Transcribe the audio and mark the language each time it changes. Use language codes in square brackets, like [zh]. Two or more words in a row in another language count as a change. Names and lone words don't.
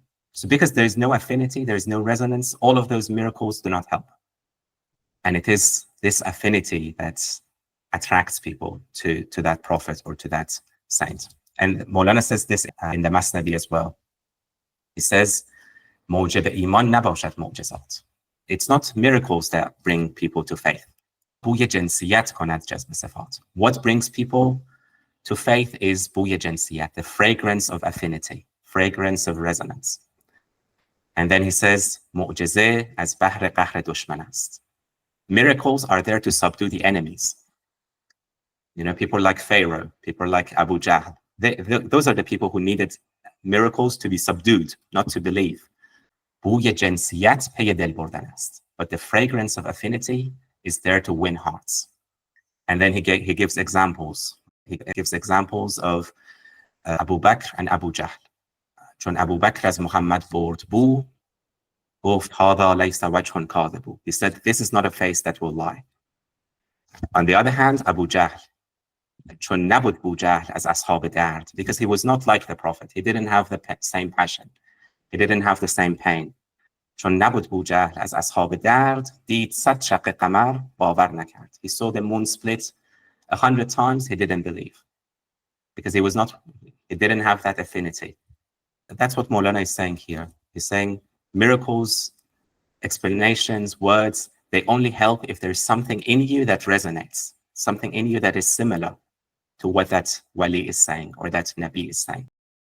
[en] So because there is no affinity, there is no resonance, all of those miracles do not help. And it is this affinity that attracts people to that prophet or to that saint. And Maulana says this in the Masnavi as well. He says, [fa] موجب ایمان نباشد معجزات. [en] It's not miracles that bring people to faith. [fa] بوی جنسیت کند جذب صفات. [en] What brings people to faith is [fa] بوی جنسیت, [en] the fragrance of affinity, fragrance of resonance. And then he says, [fa] معجزه از بحر قهر دشمن است. [en] Miracles are there to subdue the enemies. You know, people like Pharaoh, people like Abu Jahl. Those are the people who needed miracles to be subdued, not to believe. [fa] بوی جنسیت پی دل بردن است. [en] But the fragrance of affinity is there to win hearts. And then he gives examples. He gives examples of Abu Bakr and Abu Jahl. [fa] چون Abu Bakr از محمد برد بو گفت [ar] هذا ليس وجه كاذب. [en] He said, this is not a face that will lie. On the other hand, Abu Jahl, [fa] چون نبود بو جهل از اصحاب درد, [en] because he was not like the prophet. He didn't have the same passion. He didn't have the same pain. [fa] چون نبود بو جهل از اصحاب درد دید 100 شق قمر باور نکرد. [en] He saw the moon split 100 times. He didn't believe because he didn't have that affinity. That's what Maulana is saying here. He's saying miracles, explanations, words, they only help if there's something in you that resonates, something in you that is similar to what that wali is saying or that Nabi is saying.